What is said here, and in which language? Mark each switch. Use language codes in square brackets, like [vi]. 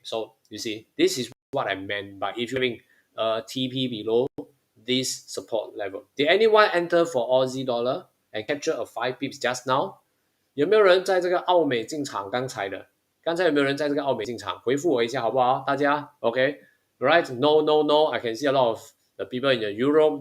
[en] So you see, this is what I meant by if you're having TP below this support level. Did anyone enter for Aussie dollar and capture a 5 pips just now? [zh] 有没有人在这个澳美进场？刚才有没有人在这个澳美进场？回复我一下好不好？大家 OK [en] right? No no no. I can see a lot of the people in the Europe.